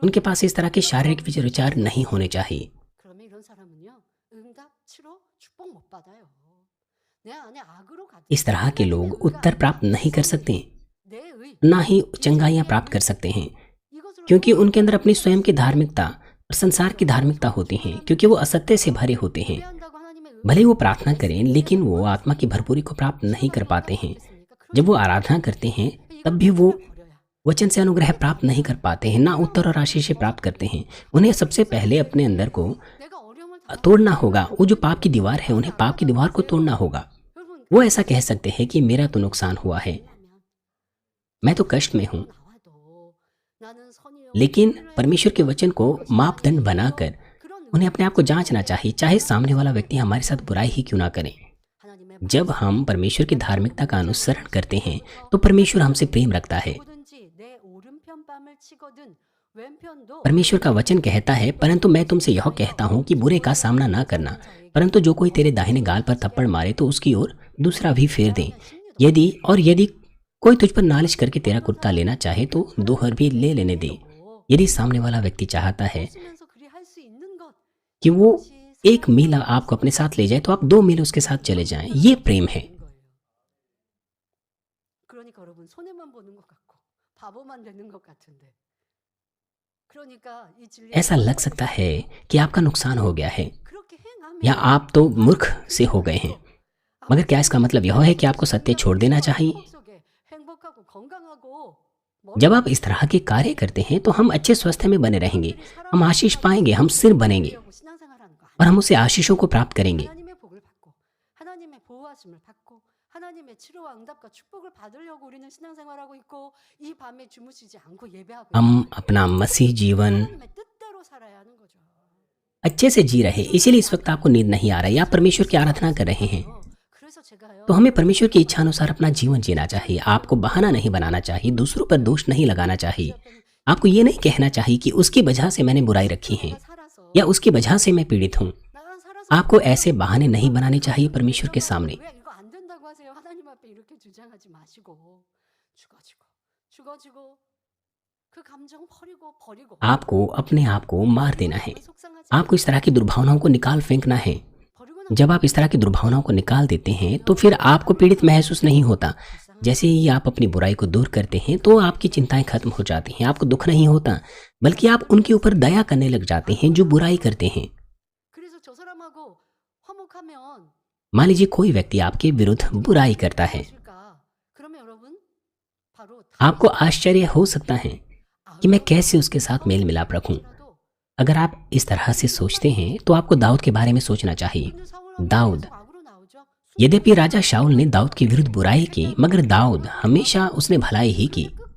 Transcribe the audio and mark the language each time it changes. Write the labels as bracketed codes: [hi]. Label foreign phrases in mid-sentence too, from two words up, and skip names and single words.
[hi] उनके पास इस तरह के शारीरिक विचार नहीं होने चाहिए। [ko] 그러면 이런 사람은요 응답치로 축복 못 받아요. 내 안에 악으로 가득 [hi] इस तरह के लोग उत्तर प्राप्त नहीं कर सकते, [ko] 내 의, [hi] ना ही चंगाइयाँ प्राप्त कर सकते हैं, [ko] 이것으로 [hi] क्योंकि उनके अंदर अपनी स्वयं की धार्मिकता और संसार की धार्मिकता होती हैं, क्योंकि वो असत्य से भरे होते हैं। [ko] 예배한다고 하나님의 의 [hi] भले ही वो प्रार्थना करें, लेकिन वो आत्मा की भरपूरी को प्राप्त नहीं कर पाते हैं। जब वो आराधना करते हैं तब भी वो वचन से अनुग्रह प्राप्त नहीं कर पाते हैं, ना उत्तर और आशीष प्राप्त करते हैं। उन्हें सबसे पहले अपने अंदर को [ko] 내가 어려움을 [hi] तोड़ना होगा। वो जो पाप की दीवार है, उन्हें पाप की दीवार को तोड़ना होगा। [ko] 여러분 [hi] वो ऐसा कह सकते हैं कि मेरा तो नुकसान हुआ है, मैं तो कष्ट में हूँ, [ko] 나와도 나는 선이요 [hi] लेकिन परमेश्वर के वचन को मापदंड बनाकर [ko] 그런 [hi] उन्हें अपने आप को जांचना चाहिए, चाहे सामने वाला व्यक्ति हमारे साथ बुराई ही क्यों ना करे। [ko] 하나님의 [hi] जब हम परमेश्वर की धार्मिकता का अनुसरण करते हैं तो परमेश्वर हमसे प्रेम रखता है। [ko] 누구든지 내 오른편 뺨을 치거든 왼편도 [hi] परमेश्वर का वचन कहता है, परंतु मैं तुमसे यह कहता हूँ कि बुरे का सामना ना करना, परंतु जो कोई तेरे दाहिने गाल पर थप्पड़ मारे तो उसकी ओर दूसरा भी फेर दे। यदि कोई तुझ पर नालिश करके तेरा कुर्ता लेना चाहे तो दोहर भी ले लेने दे। यदि सामने वाला व्यक्ति चाहता है [ko] 하시면서 그리 할 수 있는 것 [hi] कि वो एक मील आपको अपने साथ ले जाए तो आप 2 मील उसके साथ चले जाएं, ये प्रेम है। [ko] 그러니까 보는 것 같고 바보만 되는 것 같은데. 그러니까 이 진리를 [hi] ऐसा लग सकता है कि आपका नुकसान हो गया है [ko] 그렇게 [hi] या [ko] 행하면 [hi] आप तो मूर्ख से हो गए हैं। [ko] 그래도 [hi] मगर क्या इसका मतलब यह है कि आपको सत्य छोड़ देना चाहिए? [ko] 행복 속에 행복하고 건강하고 [hi] जब आप इस तरह के कार्य करते हैं तो हम अच्छे स्वास्थ्य में बने रहेंगे, हम आशीष पाएंगे, हम सिर बनेंगे [ko] 신앙생활하는 거 [hi] और [ko] 아니에요. [hi] हम उसे आशीषों को प्राप्त करेंगे। [ko] 하나님의 복을 받고 하나님의 보호하심을 받고 하나님의 치료와 응답과 축복을 받으려고 우리는 신앙생활하고 있고 이 밤에 주무시지 않고 예배하고 [hi] हम [ko] 있는 거예요. [hi] अपना मसीह जीवन [ko] 하나님의 뜻대로 살아야 하는 거죠. [hi] अच्छे से जी रहे, इसीलिए इस वक्त आपको नींद नहीं आ रही, आप परमेश्वर की आराधना कर रहे हैं। [ko] 그래서 제가요. [hi] तो हमें परमेश्वर की इच्छा अनुसार अपना जीवन जीना चाहिए। आपको बहाना नहीं बनाना चाहिए, दूसरों पर दोष नहीं लगाना चाहिए। आपको ये नहीं कहना चाहिए कि उसकी वजह से मैंने बुराई रखी है [ko] 내가 살아서 [hi] या उसकी वजह से मैं पीड़ित हूँ। [ko] 나만 살아서 [hi] आपको ऐसे बहाने नहीं बनाने चाहिए परमेश्वर के सामने। [ko] 왜 이거 안 된다고 하세요? 하나님 앞에 이렇게 주장하지 마시고 죽어지고 그 감정 버리고 [hi] आपको अपने आप को मार देना है। [ko] 속상하지 [hi] आपको इस तरह की दुर्भावनाओं को निकाल फेंकना है। [ko] 버리고 [hi] जब आप इस तरह की दुर्भावनाओं को निकाल देते हैं तो फिर आपको पीड़ित महसूस नहीं होता। जैसे ही आप अपनी बुराई को दूर करते हैं तो आपकी चिंताएं खत्म हो जाती हैं, आपको दुख नहीं होता, बल्कि आप उनके ऊपर दया करने लग जाते हैं जो बुराई करते हैं। [ko] 그래서 저 사람하고 화목하면 [hi] मान लीजिए कोई व्यक्ति आपके विरुद्ध बुराई करता है, [ko] 무엇일까? 그러면 여러분 바로 [hi] आपको आश्चर्य हो सकता है कि मैं कैसे उसके साथ मेल मिलाप रखूं। अगर आप इस तरह से सोचते हैं तो आपको दाऊद के बारे में सोचना चाहिए। दाऊद, यद्यपि राजा शाऊल ने दाऊद के विरुद्ध बुराई की, मगर दाऊद हमेशा उसने भलाई ही की।